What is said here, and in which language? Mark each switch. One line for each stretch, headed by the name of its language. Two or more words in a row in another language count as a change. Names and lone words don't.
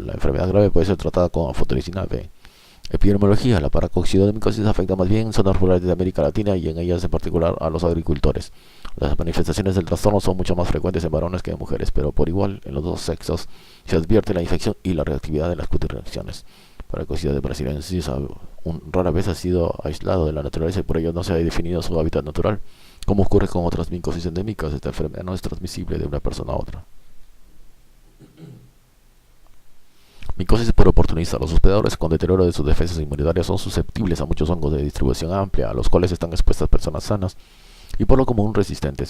Spanish: La enfermedad grave puede ser tratada con anfotericina B. Epidemiología. La paracoccidioidomicosis afecta más bien zonas rurales de América Latina y en ellas en particular a los agricultores. Las manifestaciones del trastorno son mucho más frecuentes en varones que en mujeres, pero por igual en los dos sexos se advierte la infección y la reactividad de las cutirreacciones. Paracoccidioides brasiliensis rara vez ha sido aislado de la naturaleza y por ello no se ha definido su hábitat natural. Como ocurre con otras micosis endémicas, esta enfermedad no es transmisible de una persona a otra. Micosis por oportunista. Los hospedadores con deterioro de sus defensas inmunitarias son susceptibles a muchos hongos de distribución amplia, a los cuales están expuestas personas sanas y por lo común resistentes.